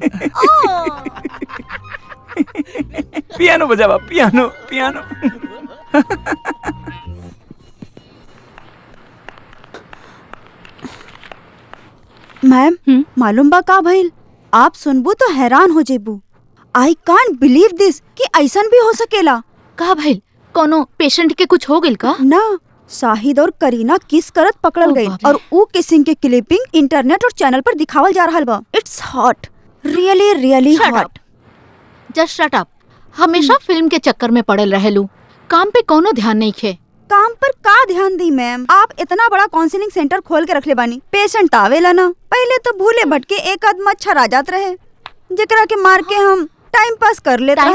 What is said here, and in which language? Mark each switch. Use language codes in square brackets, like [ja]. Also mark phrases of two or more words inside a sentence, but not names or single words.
[bho] पियानो बजावा पियानो पियानो। मैम मालूम बा का भइल? आप सुनबू तो हैरान हो जेबू। [en] I can't believe this [bho] कि ऐसन भी हो सकेला। का भइल? कोनो पेशेंट के कुछ हो गइल का? ना, शाहिद और करीना किस करत पकड़ल ओ गई बाप रे। और ऊ किसिंग के क्लिपिंग इंटरनेट और चैनल पर दिखावल जा रहल बा। [en] It's hot, really really Shut हॉट। Just shut up. [bho] हमेशा फिल्म के चक्कर में पड़ल रहेलू, काम पे कोनो ध्यान नहीं खे। काम पर का ध्यान दी मैम? आप इतना बड़ा काउंसलिंग सेंटर खोल के रखले बानी, पेशेंट आवेला ना। पहले तो भूले भटके एक आध मच्छर आ जात रहे, जेकरा के मार के हम [en] time pass [bho] कर ले टाइम